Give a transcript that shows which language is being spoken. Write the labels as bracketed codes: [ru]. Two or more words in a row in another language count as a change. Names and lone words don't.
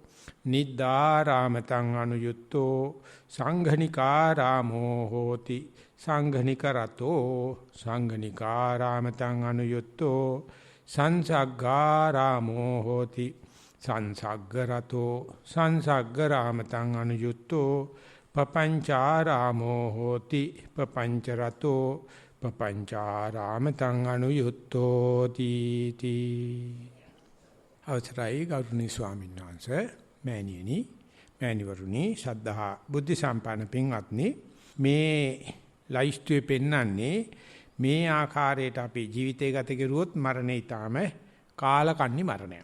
[pi] නිද්දාරාමතං අනුයුක්තෝ සංඝනිකාරාමෝ හෝති සංඝනිකරතෝ සංඝනිකාරාමතං අනුයුක්තෝ සංසග්ගාරාමෝ හෝති සංසග්ගරතෝ සංසග්ගරාමතං අනුයුක්තෝ පපංචාරාමෝ හෝති පපංචරතෝ පපංචාරාමතං අනුයුක්තෝ තීති [si] අවසරයි ගෞරවනීය ස්වාමීන් වහන්සේ මෑණියනි මෑණිවරුනි ශ්‍රද්ධා බුද්ධ සම්පන්න පින්වත්නි මේ ලයිස්තුවේ පෙන්වන්නේ මේ ආකාරයට අපි ජීවිතය ගත කරුවොත් මරණය ඊටාම කාලකන්ණි මරණයක්.